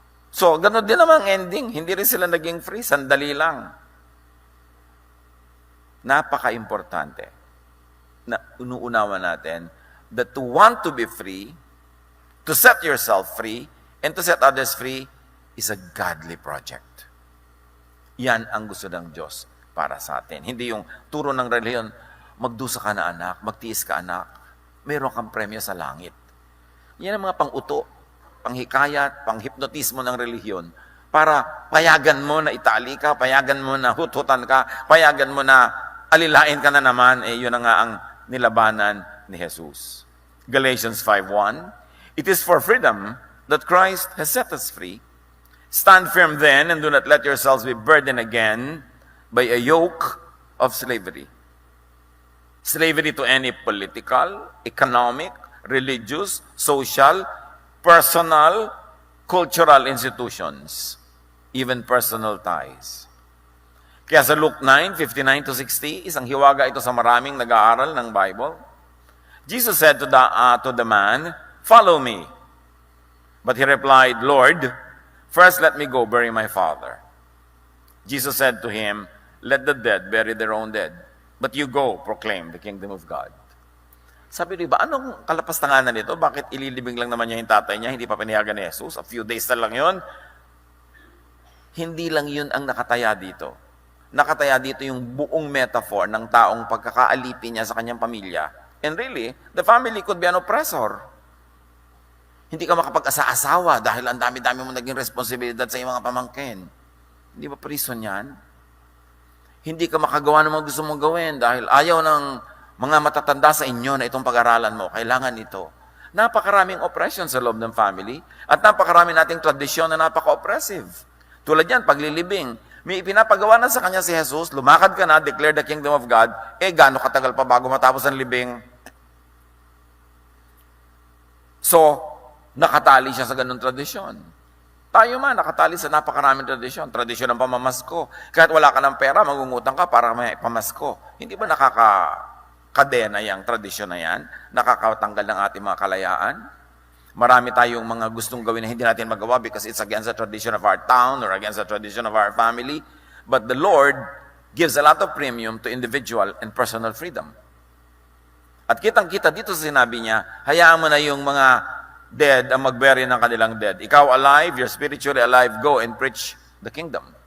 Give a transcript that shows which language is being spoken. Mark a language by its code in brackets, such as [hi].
[tl] So, ganun din naman ang ending. Hindi rin sila naging free, sandali lang. Napaka-importante na unuunawa natin [en] that to want to be free, to set yourself free, and to set others free is a godly project. [tl] Yan ang gusto ng Diyos para sa atin. Hindi yung turo ng relihiyon, magdusa ka na anak, magtiis ka anak, mayroon kang premyo sa langit. Yan ang mga pang-uto, panghikayat, panghipnotismo ng relihiyon para payagan mo na itali ka, payagan mo na hut-hutan ka, payagan mo na alilain ka na naman, yun na nga ang nilabanan ni Jesus. [en] Galatians 5:1, it is for freedom that Christ has set us free. Stand firm then and do not let yourselves be burdened again by a yoke of slavery. Slavery to any political, economic, religious, social, personal, cultural institutions, even personal ties. [tl] Kaya sa Luke 9:59-60, isang hiwaga ito sa maraming nag-aaral ng Bible. [en] Jesus said to the man, "Follow me." But he replied, "Lord, first let me go bury my father." Jesus said to him, "Let the dead bury their own dead, but you go proclaim the kingdom of God." [tl] Sabi niyo ba, anong kalapastanganan nito? Bakit ililibing lang naman niya yung tatay niya, hindi pa pinayagan ni Jesus? [en] A few days [tl] na lang yun. Hindi lang yun ang nakataya dito. Nakataya dito yung buong metaphor ng taong pagkakaalipin niya sa kanyang pamilya. [en] And really, the family could be an oppressor. [tl] Hindi ka makapag-asa-asawa dahil ang dami-dami mo naging responsibilidad sa iyong mga pamangkin. Hindi ba prison yan? Hindi ka makagawa ng mga gusto mong gawin dahil ayaw ng mga matatanda sa inyo na itong pag-aralan mo, kailangan ito. Napakaraming oppression sa loob ng family at napakaraming nating tradisyon na napaka-oppressive. Tulad yan, paglilibing. May ipinapagawa na sa kanya si Jesus, lumakad ka na, [en] declare the kingdom of God, [tl] gaano katagal pa bago matapos ang libing? So, nakatali siya sa ganung tradisyon. Tayo man, nakatali sa napakaraming tradisyon. Tradisyon ng pamamasko. Kahit wala ka ng pera, magungutang ka para may pamasko. Hindi ba nakakadena yung tradisyon na yan? Nakakatanggal ng ating mga kalayaan? Marami tayong mga gustong gawin na hindi natin magawa [en] because it's against the tradition of our town or against the tradition of our family. But the Lord gives a lot of premium to individual and personal freedom. [tl] At kitang-kita dito sa sinabi niya, hayaan mo na yung mga dead ang magbury ng kanilang dead. [en] Ikaw alive, you're spiritually alive, go and preach the kingdom.